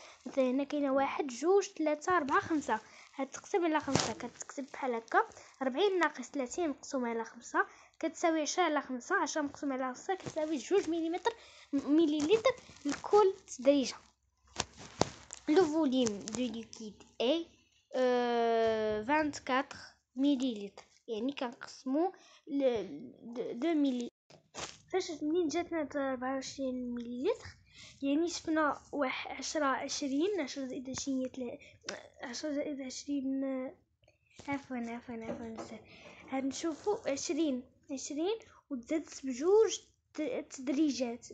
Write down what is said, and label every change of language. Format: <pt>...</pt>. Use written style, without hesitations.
<ar>مثلا هنا كاينه 1 2 3 4 5، هتقسم على 5 كتكتب بحال هكا 40 ناقص 30 مقسوم على 5 كتساوي 10 على 5. 10 مقسوم على 5 كتساوي 2 مليلتر لكل تدريجه.</ar> <fr>Le volume du liquide est 24 millilitres، يعني كنقسمو 2 ملي.</fr> <ar>فاش منين جاتنا 24 مليلتر، يعني شفنا 10 20 10 زائد 20 10 زائد 20 عفوا هنشوفو 20 وتزادت بجوج تدريجات.</ar>